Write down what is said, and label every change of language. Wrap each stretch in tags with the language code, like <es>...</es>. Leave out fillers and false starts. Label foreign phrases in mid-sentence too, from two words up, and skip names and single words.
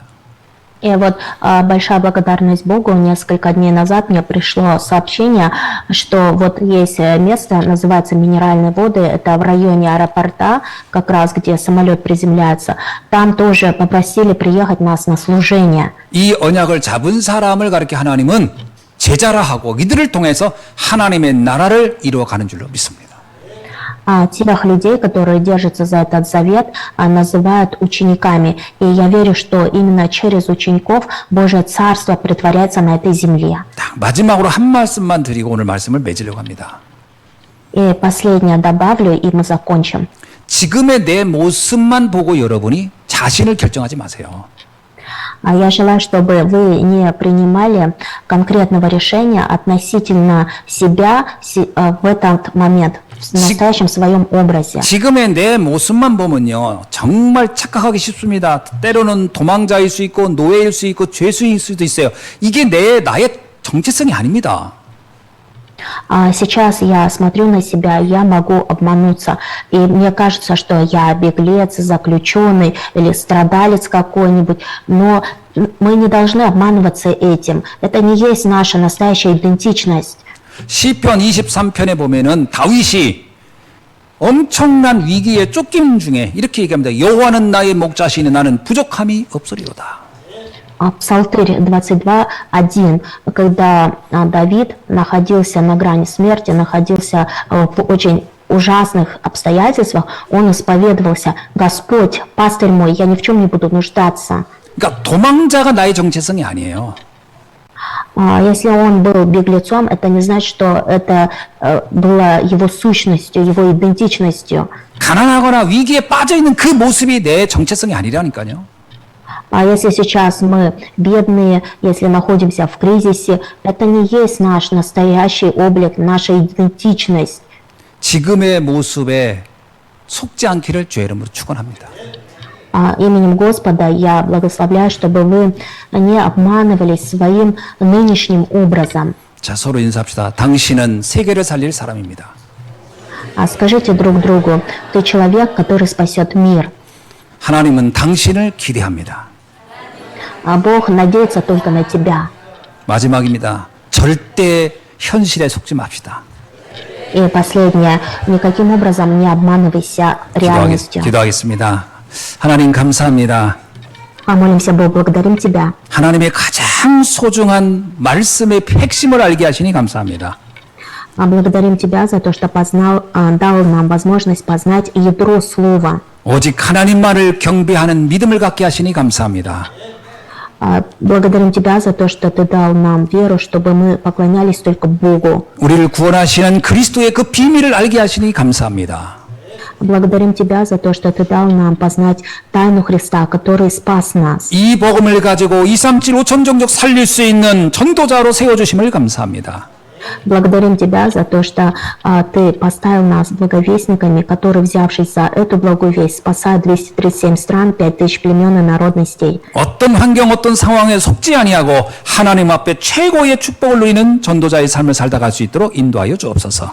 <ru>И вот большая благодарность Богу. Несколько дней назад мне пришло сообщение, что вот есть место, называется Минеральные воды, это в районе аэропорта, как раз где самолет приземляется. Там тоже попросили приехать нас на служение.</ru> <ko>이 언약을 잡은 사람을 가르쳐 하나님은 제자라 하고 이들을 통해서 하나님의 나라를 이루어가는 줄로 믿습니다.</ko> <ru>Тех людей, которые держатся за этот завет, называют учениками. И я верю, что именно через учеников Божье Царство притворяется на этой земле.</ru> <ko>딱 마지막으로 한 말씀만 드리고 오늘 말씀을 맺으려고 합니다.</ko> <ru>И последнее добавлю, и мы закончим.</ru> <ko>지금의 내 모습만 보고 여러분이 자신을 결정하지 마세요.</ko> <ru>Я желаю, чтобы вы не принимали конкретного решения относительно себя в этот момент. в настоящем своем образе.</ru> <ko>지금의 내 모습만 보면요, 정말 착각하기 쉽습니다. 때로는 도망자일 수 있고 노예일 수 있고 죄수일 수도 있어요. 이게 나의 정체성이 아닙니다.</ko> <ru>А сейчас я смотрю на себя, я могу обмануться. И мне кажется, что я беглец, заключенный или страдалец какой-нибудь. Но мы не должны обманываться этим. Это не есть наша настоящая идентичность.</ru> <ko>시편 23편에 보면은 다윗이 엄청난 위기에 쫓김 중에 이렇게 얘기합니다. 여호와는 나의 목자시니 나는 부족함이 없으리로다.</ko> <ru>Псалтырь 22:1, когда Давид находился на грани смерти, находился в очень ужасных обстоятельствах, он исповедовался: «Господь, пастырь мой, я ни в чем не буду нуждаться».</ru> <ko>그러니까 도망자가 나의 정체성이 아니에요.</ko> <ru>Если он был беглецом, это не значит, что это было его сущностью, его идентичностью.</ru> <ko>가난하거나 위기에 빠져 있는 그 모습이 내 정체성이 아니라니까요.</ko> <ru>А если сейчас мы бедные, если находимся в кризисе, это не есть наш настоящий облик, наша идентичность.</ru> <ko>지금의 모습에 속지 않기를 주의 이름으로 축원합니다.</ko> <ru>Именем Господа я благословляю, чтобы вы не обманывались своим нынешним образом.</ru> <ko>자, 서로 인사합시다. 당신은 세계를 살릴 사람입니다.</ko> <ru>Скажите друг другу: ты человек, который спасет мир.</ru> <ko>하나님은 당신을 기대합니다.</ko> <ru>Бог надеется только на тебя.</ru> <ko>마지막입니다. 절대 현실에 속지 맙시다.</ko> <ru>И последнее: никаким образом не обманывайся реальностью.</ru> <ko>기도하겠습니다. 하나님 감사합니다.</ko> <ru>Молимся, Бог, благодарим тебя.</ru> <ko>하나님의 가장 소중한 말씀의 핵심을 알게 하시니 감사합니다.</ko> <ru>Благодарим тебя за то, что дал нам возможность познать ядро слова.</ru> <ko>오직 하나님만을 경배하는 믿음을 갖게 하시니 감사합니다.</ko> <ru>Благодарим тебя за то, что ты дал нам веру, чтобы мы поклонялись только Богу.</ru> <ko>우리를 구원하시는 그리스도의 그 비밀을 알게 하시니 감사합니다.</ko> <ru>Благодарим тебя за то, что ты дал нам познать тайну Христа, который спас нас.</ru> <ko>이 복음을 가지고 237 5천 종족 살릴 수 있는 전도자로 세워주심을 감사합니다.</ko> <ru>Благодарим тебя за то, что ты поставил нас благовестниками, которые, взявшись за эту благую весть, спасают 237 стран, 5000 племен и народностей.</ru> <ko>어떤 환경, 어떤 상황에 속지 아니하고 하나님 앞에 최고의 축복을 누리는 전도자의 삶을 살다 갈 수 있도록 인도하여 주옵소서.</ko>